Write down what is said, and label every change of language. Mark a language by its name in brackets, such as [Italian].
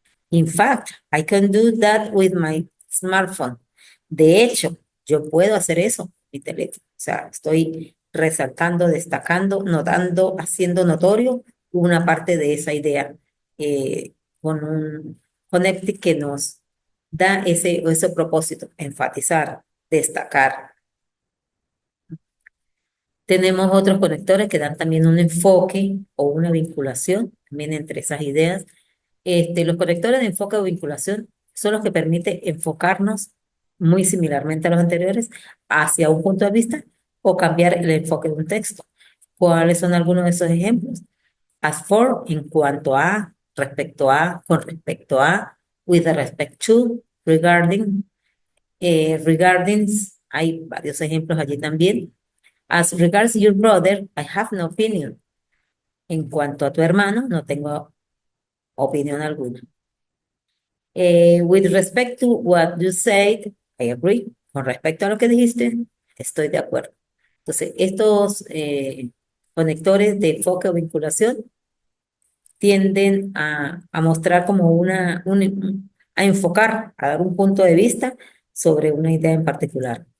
[English] In fact, I can do that with my smartphone. [Spanish] De hecho, yo puedo hacer eso con mi teléfono. O sea, estoy resaltando, destacando, notando, haciendo notorio una parte de esa idea con un connecting que nos da ese propósito, enfatizar, destacar. Tenemos otros conectores que dan también un enfoque o una vinculación también entre esas ideas. Los conectores de enfoque o vinculación son los que permiten enfocarnos muy similarmente a los anteriores hacia un punto de vista o cambiar el enfoque de un texto. ¿Cuáles son algunos de esos ejemplos? [English] As for, [Spanish] en cuanto a, respecto a, con respecto a, [English] with respect to, regarding, regarding, [Spanish] hay varios ejemplos allí también. [English] As regards your brother, I have no opinion. [Spanish] En cuanto a tu hermano, no tengo opinión alguna. [English] With respect to what you said, I agree. [Spanish] Con respecto a lo que dijiste, estoy de acuerdo. Entonces, estos conectores de enfoque o vinculación tienden a mostrar como a enfocar, a dar un punto de vista sobre una idea en particular.